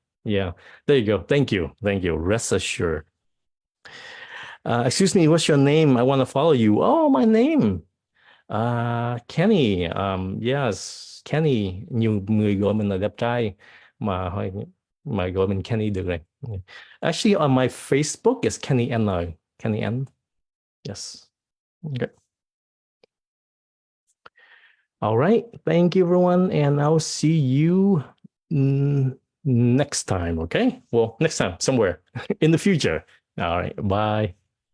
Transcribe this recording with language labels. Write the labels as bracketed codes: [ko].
[en] Yeah, there you go. Thank you. Rest assured. Excuse me, what's your name? I want to follow you. Oh, my name. Kenny. Yes, Kenny. [vi] Nhiều người gọi mình là đẹp trai mà gọi mình Kenny được rồi. [en] Actually, on my Facebook is Kenny N. Kenny N. Yes. Okay. All right. Thank you, everyone, and I'll see you next time. Okay. Well, next time somewhere in the future. All right. Bye.